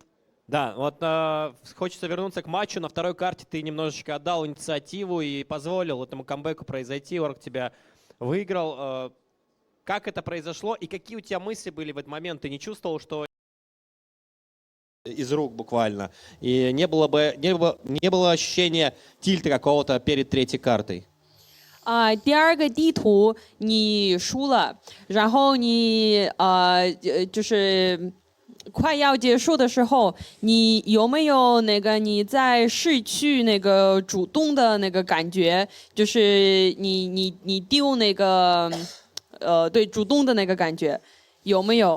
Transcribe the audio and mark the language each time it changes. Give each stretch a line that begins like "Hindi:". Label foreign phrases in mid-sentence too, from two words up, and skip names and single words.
Russian: Да, вот хочется вернуться к матчу. На второй карте ты немножечко отдал инициативу и позволил этому камбэку произойти. Орк тебя выиграл. Как это произошло и какие у тебя мысли были в этот момент? Ты не чувствовал, что из рук буквально? И не было ощущения тильта какого-то перед третьей картой?
Chinese: 第2个地图你输了，然后你就是快要结束的时候，你有没有那个你在失去那个主动的那个感觉？就是你丢那个对主动的那个感觉有没有？